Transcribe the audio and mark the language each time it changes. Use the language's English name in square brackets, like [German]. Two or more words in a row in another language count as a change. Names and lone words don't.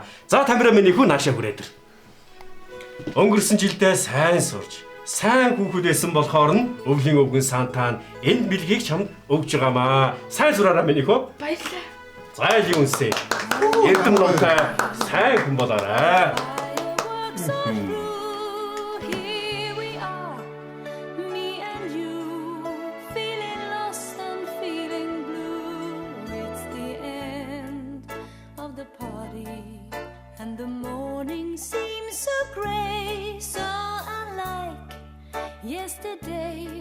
[Mongolian] За Тамира миний хүү наашаа хүрээд ир. Өнгөрсөн жилдээ сайн сурж, сайн хүүхэд байсан болохоор нь өвлийн өвгөн сантаа энэ бэлгийг чамд өгж байгаамаа. Сайн сураараа миний хүү. Баярлалаа. Зайлын үнсээ. Эрдэм лонтой сайн хүн болоорой. [English] Here we are, me and you, feeling lost and feeling blue. It's the end of the party, and the morning seems so grey, so unlike yesterday.